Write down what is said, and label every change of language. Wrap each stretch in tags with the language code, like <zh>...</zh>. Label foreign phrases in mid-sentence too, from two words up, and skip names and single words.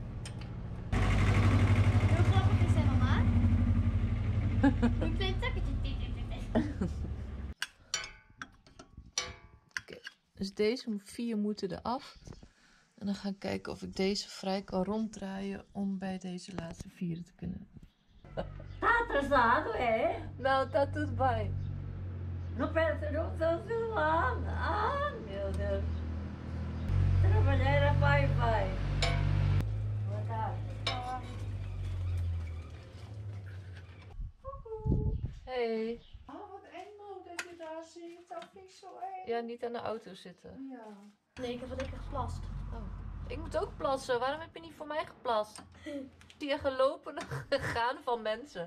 <nl>Heel grappig is hè, mama? Een klein takketje. Oké. Dus deze 4 moeten eraf. En dan ga ik kijken of ik deze vrij kan ronddraaien om bij deze laatste 4 te kunnen.</nl> <pt>Tá atrasado, é?</pt> <nl>Nou, dat doet bij.</nl> <pt>Não pensa, não tô lá. Ah, meu Deus. Trabalhar era pai. Boa tarde. Hey.</pt> <nl>Oh, wat eng Mo, dat je daar zit. Dat vind ik zo eng. Ja, niet aan de auto zitten. Ja. Nee, ik heb wel lekker geplast. Oh. Ik moet ook plassen. Waarom heb je niet voor mij geplast? Ik zie je gelopen gegaan van mensen.</nl>